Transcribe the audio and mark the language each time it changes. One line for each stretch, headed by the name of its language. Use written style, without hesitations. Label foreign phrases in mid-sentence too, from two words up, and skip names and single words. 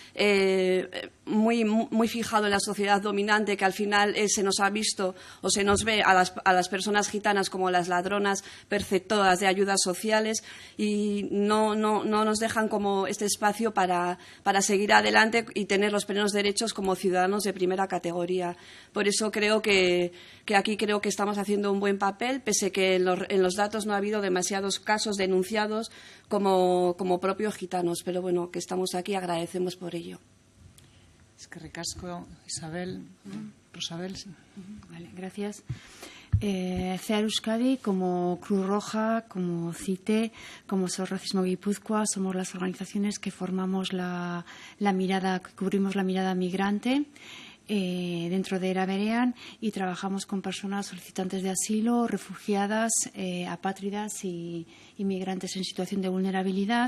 Spanish: muy fijado en la sociedad dominante, que al final se nos ha visto o se nos ve a las personas gitanas como las ladronas perceptoras de ayudas sociales y no nos dejan como este espacio para seguir adelante y tener los plenos derechos como ciudadanos de primera categoría. Por eso creo que aquí creo que estamos haciendo un buen papel, pese que en los datos no ha habido demasiados casos denunciados como propios gitanos. Pero bueno, que estamos aquí, agradecemos por ello.
Basque: Eskerrik asko, Isabel. Rosabel.
Spanish: Vale, gracias. CEAR Euskadi, como Cruz Roja, como CITE, como SOS Racismo Guipúzcoa, somos las organizaciones que formamos la mirada, que cubrimos la mirada migrante dentro de Era Berean y trabajamos con personas solicitantes de asilo, refugiadas, apátridas y inmigrantes en situación de vulnerabilidad.